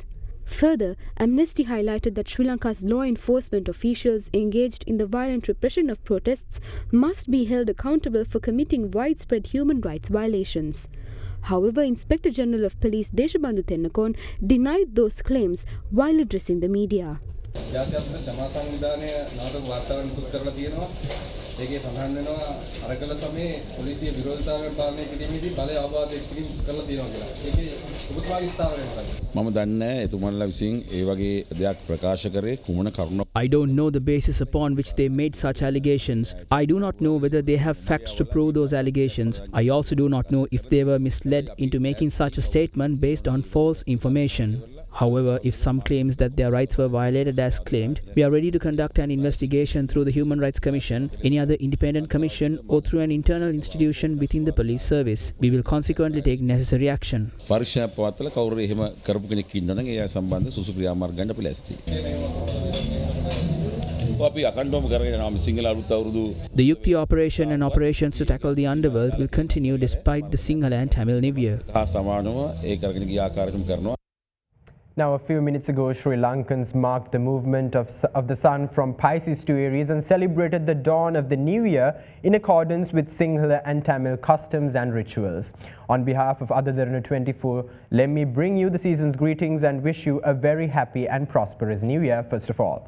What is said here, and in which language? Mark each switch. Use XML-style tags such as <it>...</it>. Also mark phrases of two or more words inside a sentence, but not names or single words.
<en>Further, Amnesty highlighted that Sri Lanka's law enforcement officials engaged in the violent repression of protests must be held accountable for committing widespread human rights violations. However, Inspector General of Police Deshabandhu Tennakun denied those claims while addressing the media.</en> <si>ඒකේ සඳහන් වෙනවා අරකල සමයේ පොලිසිය විරෝධතාවයන් පාලනය කිරීමේදී බලය අවබෝධ කිරීම කරලා තියෙනවා කියලා. ඒකේ ඔබතුමාගේ ස්ථාවරය මොකක්ද? මම දන්නේ නැහැ එතුමන්ලා විසින් ඒ වගේ දෙයක් ප්‍රකාශ කරේ කුමන කරුණ.</si> <en>I don't know the basis upon which they made such allegations. I do not know whether they have facts to prove those allegations. I also do not know if they were misled into making such a statement based on false information. However, if some claims that their rights were violated as claimed, we are ready to conduct an investigation through the Human Rights Commission, any other independent commission, or through an internal institution within the police service. We will consequently take necessary action.</en> <si>පරීක්ෂණ පවත්වලා කවුරු එහෙම කරපු කෙනෙක් ඉන්නවනම් ඒ අය සම්බන්ධ සුසු ක්‍රියාමාර්ග ගන්න අපි ලැස්ති. අපි අකණ්ඩවම කරගෙන යනවා මේ සිංහල අලුත් අවුරුදු.</si> <en>The Yukti operation and operations to tackle the underworld will continue despite the Sinhala and Tamil New Year.</en> <si>හා සමානව ඒ කරගෙන ගිය ආකාරයටම කරනවා.</si> <en>Now, a few minutes ago, Sri Lankans marked the movement of the sun from Pisces to Aries and celebrated the dawn of the new year in accordance with Sinhala and Tamil customs and rituals. On behalf of Other Derana 24, let me bring you the season's greetings and wish you a very happy and prosperous new year, first of all.</en>